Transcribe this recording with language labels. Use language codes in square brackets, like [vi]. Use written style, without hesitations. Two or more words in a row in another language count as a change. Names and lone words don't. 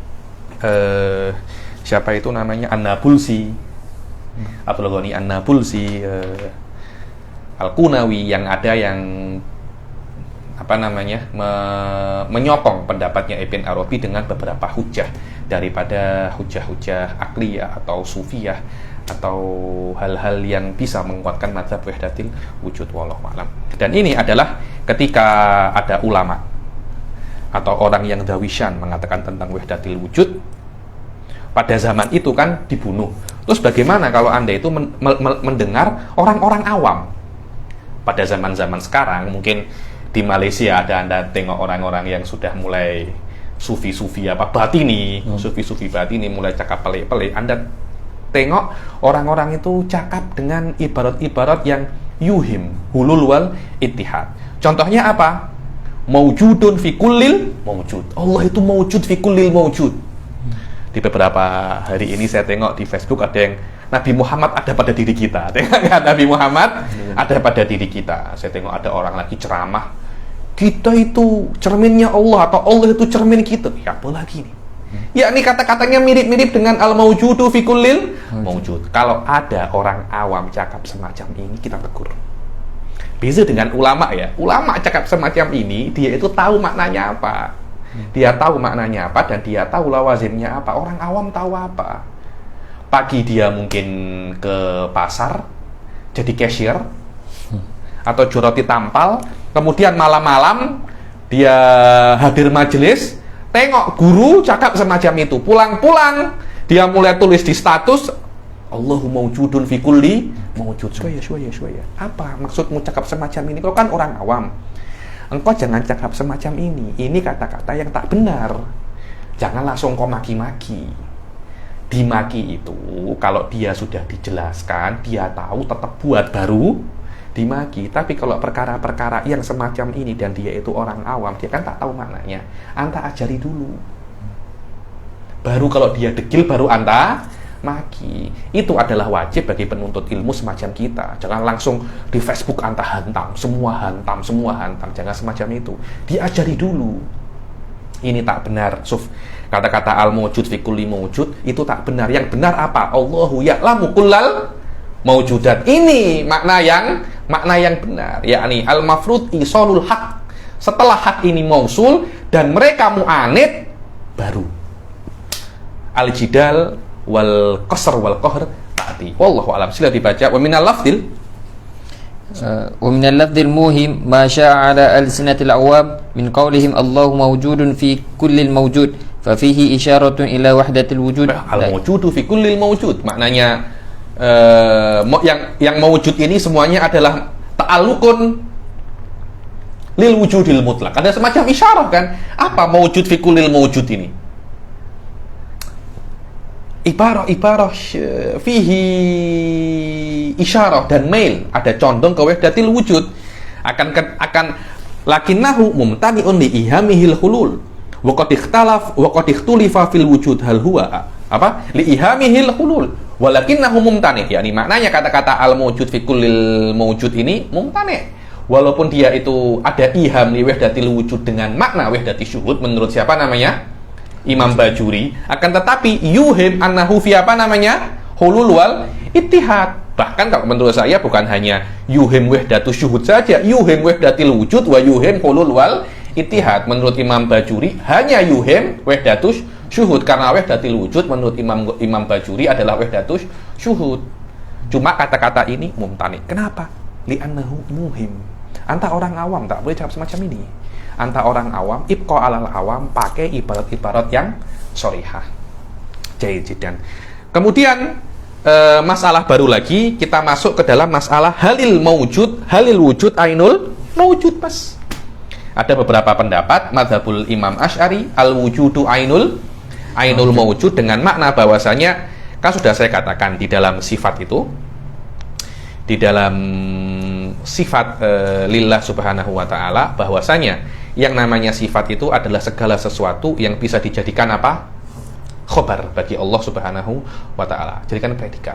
[ms] siapa itu namanya An-Nabulsi, Abdul Ghani An-Nabulsi, Al-Qunawi, yang ada yang menyokong pendapatnya Ibn Arabi dengan beberapa hujah daripada hujah-hujah akliyah atau sufiyah atau hal-hal yang bisa menguatkan mazhab [ar] وحدة الوجود، والله أعلم. [ms] Dan ini adalah ketika ada ulama atau orang yang dawishan mengatakan tentang [ar] وحدة الوجود, [ms] pada zaman itu kan dibunuh. Terus bagaimana kalau Anda itu mendengar orang-orang awam pada zaman-zaman sekarang? Mungkin di Malaysia ada, Anda tengok orang-orang yang sudah mulai sufi-sufi batini, sufi-sufi batini mulai cakap pelik-pelik. Anda tengok orang-orang itu cakap dengan ibarat-ibarat yang [ar] يوهم الحلول والاتحاد. [ms] Contohnya apa? [ar] موجود في كل الموجود. Allah itu موجود في كل الموجود. [ms] Di beberapa hari ini saya tengok di Facebook ada yang Nabi Muhammad ada pada diri kita. Tengok Nabi Muhammad ada pada diri kita. Saya tengok ada orang lagi ceramah, kita itu cerminnya Allah atau Allah itu cermin kita. Ya apa lagi nih? Ya, ini kata-katanya mirip-mirip dengan [ar] الموجود في كل الموجود. [ms] Kalau ada orang awam cakap semacam ini, kita tegur. Beza dengan ulama ya. Ulama cakap semacam ini, dia itu tahu maknanya apa. Dia tahu maknanya apa dan dia tahu lawazimnya apa. Orang awam tahu apa? Pagi dia mungkin ke pasar jadi cashier atau juroti tampal, kemudian malam-malam dia hadir majelis, tengok guru cakap semacam itu, pulang-pulang dia mulai tulis di status [ar] الله موجود في كل موجود. [ms] Syuaya. Apa maksudmu cakap semacam ini? Kau kan orang awam. Engkau jangan cakap semacam ini. Ini kata-kata yang tak benar. Jangan langsung kau maki-maki. Dimaki itu kalau dia sudah dijelaskan, dia tahu, tetap buat baru dimaki. Tapi kalau perkara-perkara yang semacam ini dan dia itu orang awam, dia kan tak tahu maknanya. Anta ajari dulu. Baru kalau dia degil baru Anta maki. Itu adalah wajib bagi penuntut ilmu semacam kita. Jangan langsung di Facebook Anta hantam, semua hantam. Jangan semacam itu. Diajari dulu. Ini tak benar. Kata-kata [ar] الموجود في كل موجود [ms] itu tak benar. Yang benar apa? [ar] الله يعلم كل الموجودات. [ms] Ini makna yang benar, yakni [ar] المفروض إيصال الحق. [ms] Setelah hak ini mausul dan mereka mu'anid, baru [ar] الجدال والقسر والقهر تأتي. والله أعلم. [ms] Sila dibaca. [ar] ومن اللفظ ومن اللفظ الموهم ما شاء على ألسنة العوام من قولهم الله موجود في كل الموجود ففيه إشارة إلى وحدة الوجود. الموجود في كل الموجود [ms] maknanya yang mawjud ini semuanya adalah [ar] تعلق للوجود المطلق. [ms] Ada semacam isyarah kan? Apa [ar] موجود في كل الموجود [ms] ini? [ar] عبارة فيه إشارة [ms] dan mail, ada condong ke [ar] وحدة الوجود, akan لكنه ممتنع لإيهامه الحلول وقد اختلف في الوجود هل هو apa لإيهامه الحلول ولكنه ممتنع', [ms] yakni maknanya kata-kata [ar] الموجود في كل الموجود [ms] ini mumtani', walaupun dia itu ada [ar] إيهام لوحدة الوجود [ms] dengan makna [ar] وحدة الشهود [ms] menurut siapa namanya? Imam Bajuri, akan tetapi [ar] يوهم أنه في [ms] apa namanya? [ar] حلول والاتحاد. [ms] Bahkan kalau menurut saya bukan hanya [ar] يوهم وحدة الشهود [ms] saja, [ar] يوهم وحدة الوجود ويوهم حلول والاتحاد. [ms] Menurut Imam Bajuri hanya [ar] يوهم وحدة الشهود, [ms] karena [ar] وحدة الوجود [ms] menurut Imam Bajuri adalah [ar] وحدة الشهود. [ms] Cuma kata-kata ini mumtani. Kenapa? [ar] لأنه موهم. [ms] Anta orang awam tak boleh jawab semacam ini. Anta orang awam, [ar] ابق على العوام, [ms] pakai ibarat-ibarat yang sorihah. Jayidan. Kemudian masalah baru lagi, kita masuk ke dalam masalah [ar] هل الوجود عين الموجود, [ms] Mas. Ada beberapa pendapat [ar] مذهب الإمام الأشعري الوجود عين الموجود [ms] dengan makna bahwasanya kan sudah saya katakan di dalam sifat itu, di dalam sifat [ar] لله سبحانه وتعالى, [ms] bahwasanya yang namanya sifat itu adalah segala sesuatu yang bisa dijadikan apa? Khobar bagi Allah [ar] سبحانه وتعالى, [ms] jadikan predikat.